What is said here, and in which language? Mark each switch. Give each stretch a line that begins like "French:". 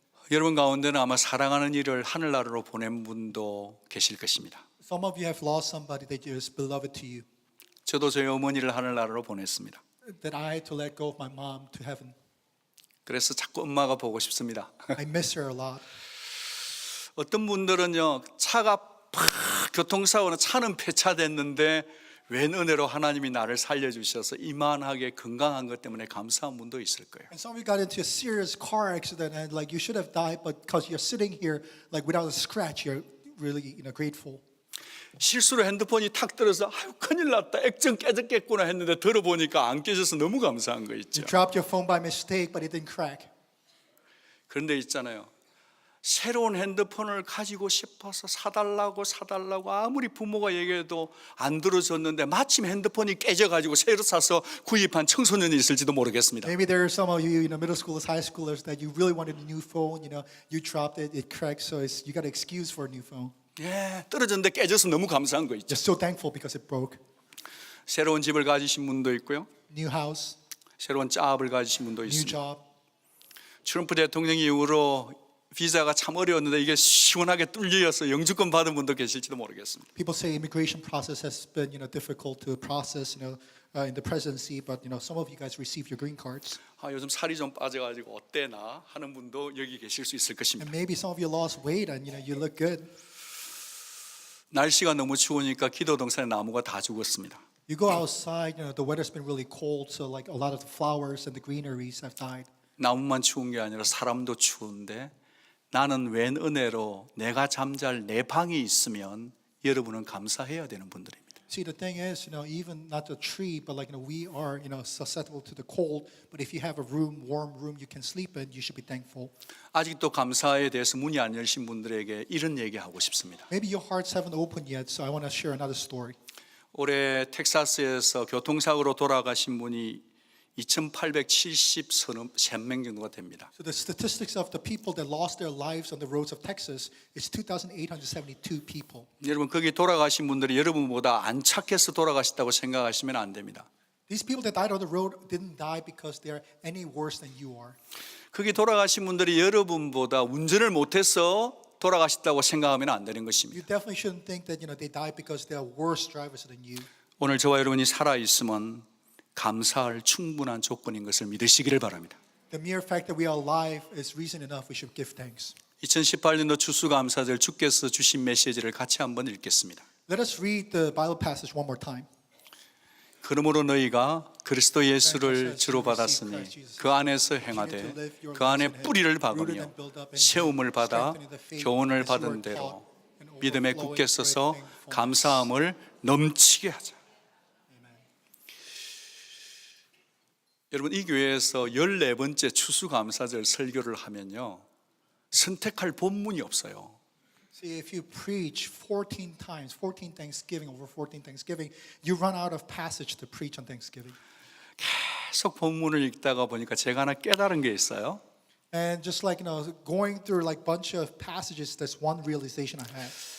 Korean: 여러분 가운데는 아마 사랑하는 이를 하늘나라로 보낸 분도 계실 것입니다.
English: Some of you have lost somebody that is beloved to you.
Korean: 저도 저희 어머니를 하늘나라로 보냈습니다.
English: That I had to let go of my mom to heaven.
Korean: 그래서 자꾸 엄마가 보고 싶습니다.
English: I miss her a lot.
Korean: 어떤 분들은요, 차가 팍 교통사고는 차는 폐차됐는데 웬 은혜로 하나님이 나를 살려주셔서 이만하게 건강한 것 때문에 감사한 분도 있을 거예요.
English: And some of you got into a serious car accident and you should have died, but because you're sitting here without a scratch, you're really grateful.
Korean: 실수로 핸드폰이 탁 떨어져 아유 큰일 났다 액정 깨졌겠구나 했는데 들어보니까 안 깨져서 너무 감사한 거 있죠.
English: You dropped your phone by mistake, but it didn't crack.
Korean: 그런데 있잖아요, 새로운 핸드폰을 가지고 싶어서 사달라고 아무리 부모가 얘기해도 안 들어줬는데 마침 핸드폰이 깨져가지고 새로 사서 구입한 청소년이 있을지도 모르겠습니다.
English: Maybe there are some of you, middle schoolers, high schoolers, that you really wanted a new phone. You dropped it, it cracked, so you got an excuse for a new phone.
Korean: 예, 떨어졌는데 깨져서 너무 감사한 거 있죠.
English: You're so thankful because it broke.
Korean: 새로운 집을 가지신 분도 있고요.
English: New house,
Korean: 새로운 잡을 가지신 분도
English: new
Korean: 있습니다.
English: job.
Korean: 트럼프 대통령 이후로 비자가 참 어려웠는데 이게 시원하게 뚫려서 영주권 받은 분도 계실지도 모르겠습니다.
English: People say immigration process has been, difficult to process, in the presidency, but some of you guys received your green cards,
Korean: 아, 요즘 살이 좀 빠져가지고 어때나 하는 분도 여기 계실 수 있을 것입니다.
English: and maybe some of you lost weight and you look good.
Korean: 날씨가 너무 추우니까 기도 동산에 나무가 다 죽었습니다.
English: You go outside, the weather's been really cold, so like a lot of the flowers and the greeneries have died.
Korean: 나무만 추운 게 아니라 사람도 추운데 나는 웬 은혜로 내가 잠잘 내 방이 있으면 여러분은 감사해야 되는 분들입니다.
English: See, the thing is, even not the tree, but we are, susceptible to the cold. But if you have a room, warm room you can sleep in, you should be thankful.
Korean: 아직도 감사에 대해서 문이 안 열린 분들에게 이런 얘기하고 싶습니다.
English: Maybe your hearts haven't opened yet, so I want to share another story.
Korean: 올해 텍사스에서 교통사고로 돌아가신 분이 2,873명 정도가 됩니다.
English: So the statistics of the people that lost their lives on the roads of Texas is 2,872 people.
Korean: 여러분 거기 돌아가신 분들이 여러분보다 안 착해서 돌아가셨다고 생각하시면 안 됩니다.
English: These people that died on the road didn't die because they are any worse than you are.
Korean: 거기 돌아가신 분들이 여러분보다 운전을 못해서 돌아가셨다고 생각하면 안 되는 것입니다.
English: You definitely shouldn't think that they died because they are worse drivers than you.
Korean: 오늘 저와 여러분이 살아 있으면 감사할 충분한 조건인 것을 믿으시기를 바랍니다.
English: The mere fact that we are alive is reason enough we should give thanks.
Korean: 2018년도 추수감사절 주께서 주신 메시지를 같이 한번 읽겠습니다.
English: Let us read the Bible passage one more time.
Korean: 그러므로 너희가 그리스도 예수를 주로 받았으니 그 안에서 행하되 그 안에 뿌리를 박으며 세움을 받아 교훈을 받은 대로 믿음에 굳게 서서 감사함을 넘치게 하자. 여러분 이 교회에서 14번째 추수감사절 설교를 하면요 선택할 본문이 없어요.
English: See, if you preach 14 times, 14 Thanksgiving, over 14 Thanksgiving, you run out of passage to preach on Thanksgiving.
Korean: 계속 본문을 읽다가 보니까 제가 하나 깨달은 게 있어요.
English: And just going through bunch of passages, there's one realization I had.